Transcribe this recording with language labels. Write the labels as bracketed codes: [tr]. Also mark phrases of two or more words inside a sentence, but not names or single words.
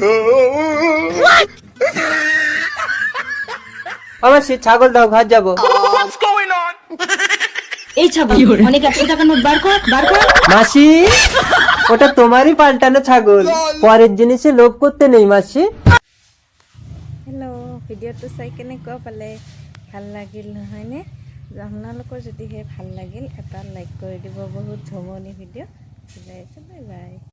[bn] আমার সে ছাগল দাও, ঘর যাবো। এই ছাগল অনেক 100 টাকার নোট বার কর, বার কর। মাসি, ওটা তোমারই পাল্টানো ছাগল, পরের জিনিসে লোভ করতে নেই মাসি। [as] হেল্ল', ভিডিঅ'টো চাই কেনেকুৱা পালে? ভাল লাগিল নহয়নে? আপোনালোকৰ যদিহে ভাল লাগিল এটা লাইক কৰি দিব। বহুত জমনি ভিডিঅ'। [en] bye bye.